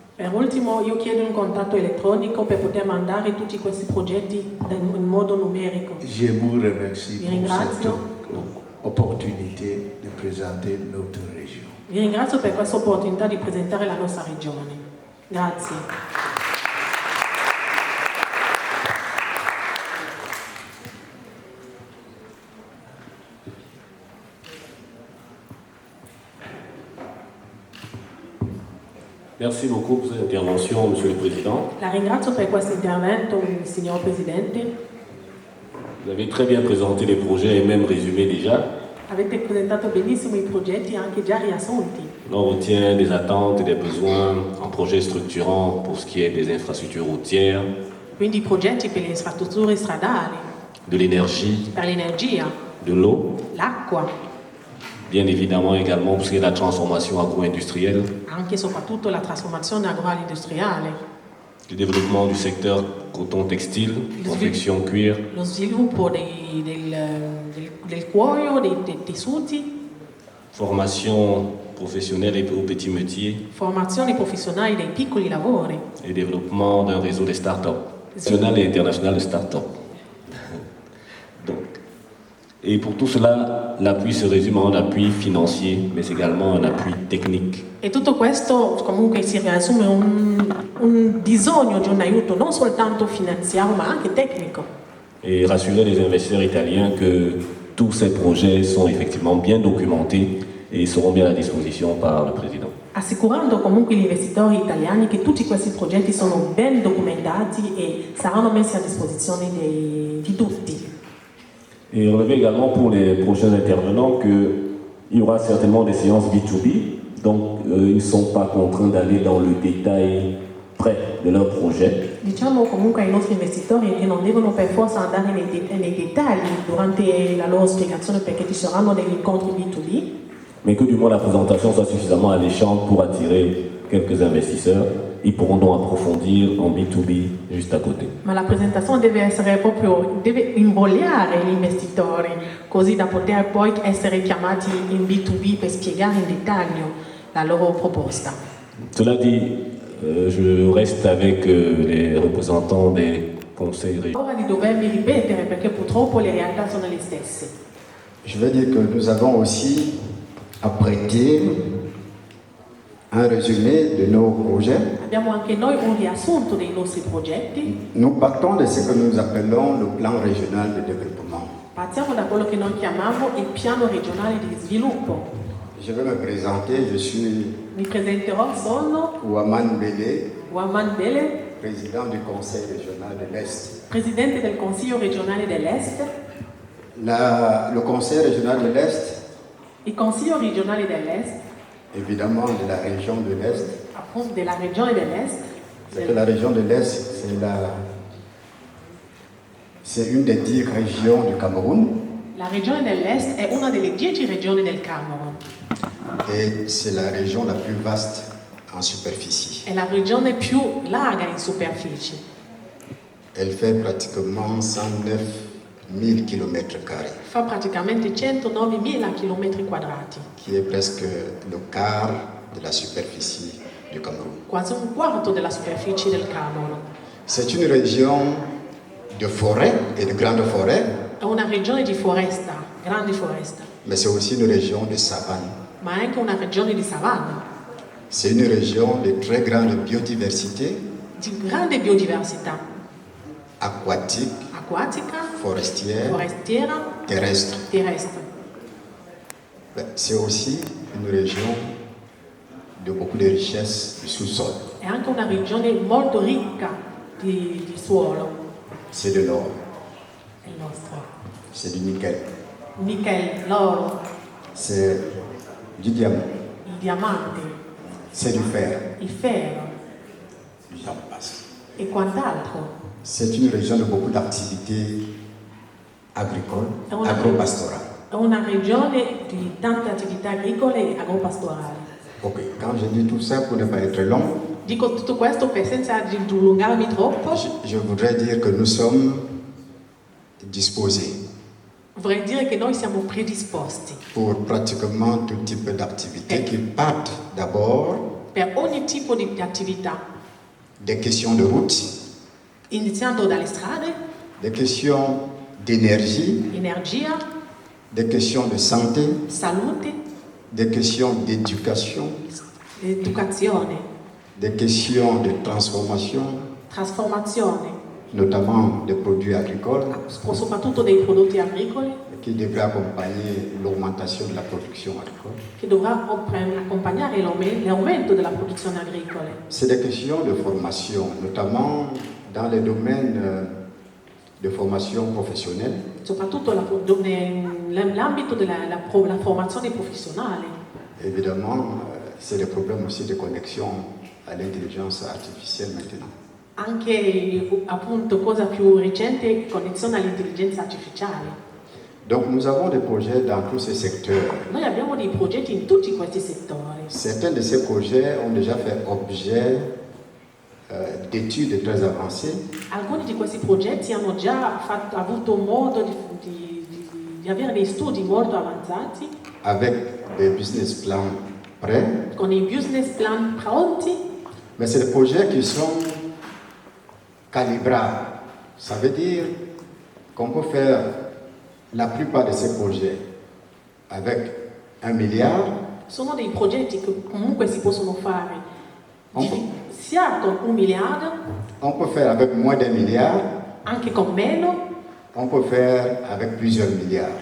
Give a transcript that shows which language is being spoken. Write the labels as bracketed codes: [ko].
[it] Per ultimo, io chiedo un contatto elettronico per poter mandare tutti questi progetti in modo numerico. [fr] Je vous remercie pour cette opportunité de présenter notre région. [it] Vi ringrazio per questa opportunità di presentare la nostra regione. Grazie. [fr] Merci beaucoup pour cette intervention, Monsieur le Président. [it] La ringrazio per questo intervento, signor Presidente. [fr] Vous avez très bien présenté les projets et même résumé déjà. [it] Avete presentato benissimo i progetti anche già riassunti. [fr] On retient des attentes et des besoins en projets structurants pour ce qui est des infrastructures routières, [it] Quindi progetti per le infrastrutture stradali, [fr] de l'énergie, [it] per l'energia, [fr] de l'eau, [it] l'acqua, [fr] bien évidemment également pour ce qui est de la transformation agro-industrielle, [it] anche e soprattutto la trasformazione agroindustriale, [fr] du développement du secteur coton-textile, confection cuir, [it] lo sviluppo del cuoio, dei tessuti, [fr] formation professionnelle et aux petits métiers [it] formazioni professionali dei piccoli lavori, [fr] et développement d'un réseau de start-up, national et international de start-up. Donc, et pour tout cela, l'appui se résume en un appui financier, mais également un appui technique. [it] E tutto questo comunque si riassume un bisogno di un aiuto non soltanto finanziario ma anche tecnico. [fr] Et rassurer les investisseurs italiens que tous ces projets sont effectivement bien documentés et seront bien à disposition par le président. [it] Assicurando comunque gli investitori italiani che tutti questi progetti sono ben documentati e saranno messi a disposizione di tutti. [fr] Et on relever également pour les prochains intervenants qu'il y aura certainement des séances B2B, donc ils ne sont pas contraints d'aller dans le détail près de leur projet. [it] Diciamo comunque ai nostri investitori che non devono per forza andare nei dettagli durante la loro spiegazione perché ci saranno degli incontri B2B, [fr] mais que du moins la présentation soit suffisamment alléchante pour attirer quelques investisseurs. Ils pourront donc approfondir en B2B juste à côté. [it] ma la presentazione deve invogliare gli investitori così da poter poi essere chiamati in B2B per spiegare in dettaglio la loro proposta. [fr] Cela dit, je reste avec les représentants des conseils régionaux. [it] Ora di dovermi ripetere perché purtroppo le realtà sono le stesse. [fr] Je veux dire que nous avons aussi apprêté un résumé de nos projets. [it] Abbiamo anche noi un riassunto dei nostri progetti. [fr] Nous partons de ce que nous appelons le plan régional de développement. [it] Partiamo da quello che noi chiamiamo il piano regionale di sviluppo. [fr] Je vais me présenter, je suis [it] Mi presenterò, sono [fr] Ouaman Bele, [it] Ouaman Bele, [fr] président du Conseil régional de l'Est. [it] presidente del Consiglio regionale dell'Est. [fr] Le Conseil régional de l'Est, [it] Il Consiglio regionale dell'Est, [fr] évidemment de la région de l'Est, [it] appunto della regione dell'Est, [fr] c'est que la région de l'Est, c'est une des 10 régions du Cameroun [it] la regione dell'Est è una delle 10 regioni del Camerun. [fr] et c'est la région la plus vaste en superficie. [it] È la regione più larga in superficie. [fr] Elle fait pratiquement 109 000 km², [it] Fa praticamente 109.000 km quadrati, [fr] qui est presque le quart de la superficie du Cameroun. [it] quasi un quarto della superficie del Camerun. [fr] C'est une région de forêt et de grandes forêts, [it] È una regione di foresta, grande foresta, [fr] mais c'est aussi une région de savane. [it] ma è anche una regione di savana, [fr] C'est une région de très grande biodiversité [it] di grande biodiversità [fr] aquatique, [it] acquatica, [fr] forestière, [it] forestiera, [fr] terrestre. [it] terrestre. [fr] C'est aussi une région de beaucoup de richesses du sous-sol. [it] È anche una regione molto ricca di suolo, [fr] C'est de l'or, [it] è il nostro. [fr] c'est du nickel, [it] Nickel, l'oro, [fr] c'est du diamant, [it] il diamante, [fr] c'est du fer, [it] il ferro [fr] j'en passe. [it] e quant'altro. [fr] C'est une région de beaucoup d'activités agricoles, agro-pastorales. [it] È una regione di tante attività agricole e agropastorali. [fr] Ok, quand je dis tout ça pour ne pas être long, [it] Dico tutto questo senza dilungarmi troppo, [fr] je voudrais dire que nous sommes disposés [it] vorrei dire che noi siamo predisposti [fr] pour pratiquement tout type d'activités qui partent d'abord [it] per ogni tipo di attività, [fr] des questions de route, [it] iniziando dalle strade, [fr] des questions d'énergie, [it] energia, [fr] des questions de santé, [it] salute, [fr] des questions d'éducation, [it] educazione, [fr] des questions de transformation, [it] trasformazione, [fr] notamment des produits agricoles, [it] soprattutto dei prodotti agricoli, [fr] qui devraient accompagner l'augmentation de la production agricole. [it] che dovrà accompagnare l'aumento della produzione agricola. [fr] C'est des questions de formation, notamment dans les domaines de formation professionnelle, [it] Soprattutto nell'ambito della formazione professionale. [fr] Évidemment, c'est le problème aussi de connexion à l'intelligence artificielle maintenant. [it] Anche appunto cosa più recente, connessione all'intelligenza artificiale. [fr] Donc nous avons des projets dans tous ces secteurs. [it] Noi abbiamo dei progetti in tutti questi settori. [fr] Certains de ces projets ont déjà fait objet d'études très avancées. [it] Alcuni di questi progetti hanno già avuto modo di avere dei studi molto avanzati. [fr] Avec des business plans prêts. [it] Con i business plan pronti. [fr] Mais c'est des projets qui sont calibrables. Ça veut dire qu'on peut faire la plupart de ces projets avec 1 milliard. [it] Sono dei progetti che comunque si possono fare sia con 1 miliardo. [fr] On peut faire avec moins d'1 milliard. [it] Anche con meno. [fr] On peut faire avec plusieurs milliards.